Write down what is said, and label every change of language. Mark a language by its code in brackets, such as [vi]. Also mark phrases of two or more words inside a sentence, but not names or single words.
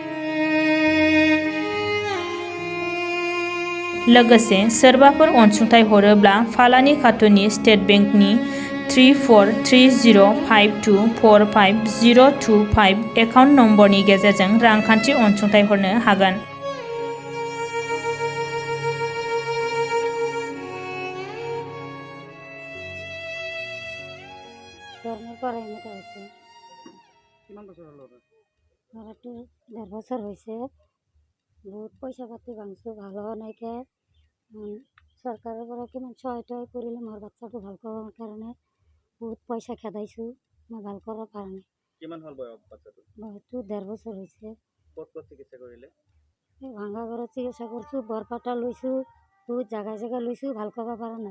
[brx] लोगोसे सोरबाफोर अनसुंथाइ हरोब्ला फालानि खातुननि स्टेट बेंकनि 34305245 एकाउन्ट नम्बरनि गेजेरजों रांखान्थि अनसुंथाइ हरनो हागोन। [as] বছর হয়েছে, বহুত পয়সা পাতি ভাঙছো, ভালো নাইকে সরকারের পৰা কিমান সহায়তা কৰিলে মোৰ বাচ্চাটো ভাল কৰাৰ কাৰণে বহুত পইচা খেদাইছো, মই ভাল কৰাৰ কাৰণে। কিমান হল বয়স বাচ্চাটো? বয়সটো 1.5 বছৰ হৈছে। ক'ত ক'ত চিকিৎসা কৰিলে? এই ভাঙা ঘৰত চিকিৎসা কৰিছো, বৰপাটা লৈছো, বহুত জাগা লৈছো, ভাল কৰিব পৰা নাই।